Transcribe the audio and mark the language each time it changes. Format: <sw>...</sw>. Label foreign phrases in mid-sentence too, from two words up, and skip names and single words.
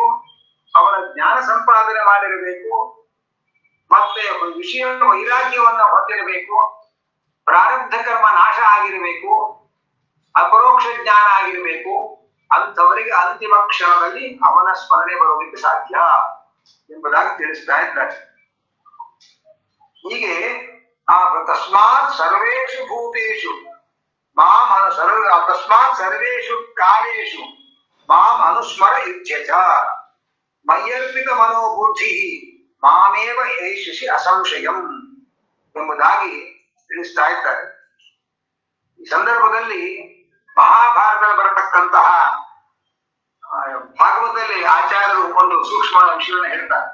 <kn>ಅವನ ಜ್ಞಾನ ಸಂಪಾದನೆ ಮಾಡಿರಬೇಕು. ಮತ್ತೆ ವಿಷಯ ವೈರಾಗ್ಯವನ್ನ ಹೊಂದಿರಬೇಕು. ಪ್ರಾರಬ್ಧ ಕರ್ಮ ನಾಶ ಆಗಿರಬೇಕು. ಅಪರೋಕ್ಷ ಜ್ಞಾನ ಆಗಿರಬೇಕು. ಅಂಥವರಿಗೆ ಅಂತಿಮ ಕ್ಷಣದಲ್ಲಿ ಅವನ ಸ್ಮರಣೆ ಬರೋದಕ್ಕೆ ಸಾಧ್ಯ ಎಂಬುದಾಗಿ ತಿಳಿಸ್ತಾ ಇದ್ದಾರೆ.</kn> <sa>ಹೀಗೆ ತಸ್ಮಾತ್ ಸರ್ವೇಷು ಭೂತೇಷು ತಸ್ಮಾತ್ ಸರ್ವೇಷು ಕಾಲೇಷು ಮಾಂ ಅನುಸ್ಮರ ಯುಜ್ಯತ ಮಯ್ಯರ್ಪಿತ ಮನೋಬುದ್ಧಿ ಮಾಮೇವ ಏಷಿಸಿ ಅಸಂಶಯಂ</sa> <kn>ಎಂಬುದಾಗಿ ತಿಳಿಸ್ತಾ ಇದ್ದಾರೆ. ಈ ಸಂದರ್ಭದಲ್ಲಿ ಮಹಾಭಾರತದಲ್ಲಿ ಬರತಕ್ಕಂತಹ ಭಾಗವತದಲ್ಲಿ ಆಚಾರ್ಯರು ಒಂದು ಸೂಕ್ಷ್ಮ ವಿಷಯವನ್ನು ಹೇಳ್ತಾರೆ.</kn>